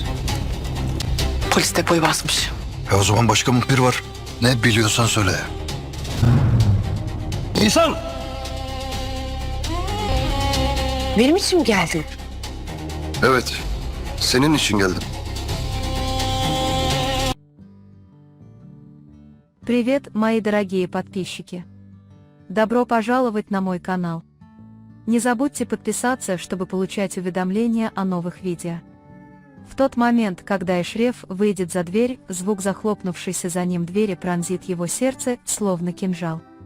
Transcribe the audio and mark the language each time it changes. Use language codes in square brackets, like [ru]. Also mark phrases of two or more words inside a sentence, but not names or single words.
[tr] Polis depoyu basmış. O zaman başka muhbir var. Ne biliyorsan söyle. Nisan! Benim için mi geldin? Evet, senin için geldim. [ru] Привет, мои дорогие подписчики! Добро пожаловать на мой канал. Не забудьте подписаться, чтобы получать уведомления о новых видео. В тот момент, когда Эшреф выйдет за дверь, звук захлопнувшейся за ним двери пронзит его сердце, словно кинжал.